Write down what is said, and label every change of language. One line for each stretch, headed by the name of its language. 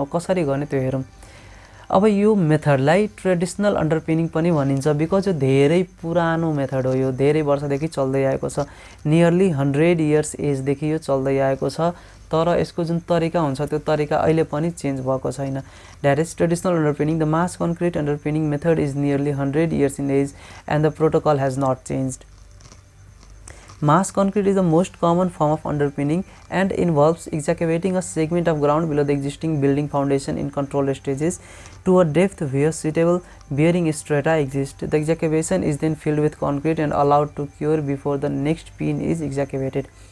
Nepali: अब कसरी गर्ने त्यो हेरौँ। अब यो मेथडलाई ट्रेडिसनल अन्डरपिनिङ पनि भनिन्छ, बिकज यो धेरै पुरानो मेथड हो, यो धेरै वर्षदेखि चल्दै आएको छ, नियरली 100 इयर्स एजदेखि यो चल्दै आएको छ। तर यसको जुन तरिका हुन्छ त्यो तरिका अहिले पनि चेन्ज भएको छैन।
English: That is traditional underpinning. The mass concrete underpinning method is nearly 100 years in age and the protocol has not changed. Mass concrete is the most common form of underpinning and involves excavating a segment of ground below the existing building foundation in controlled stages to a depth where suitable bearing strata exist. The excavation is then filled with concrete and allowed to cure before the next pin is excavated.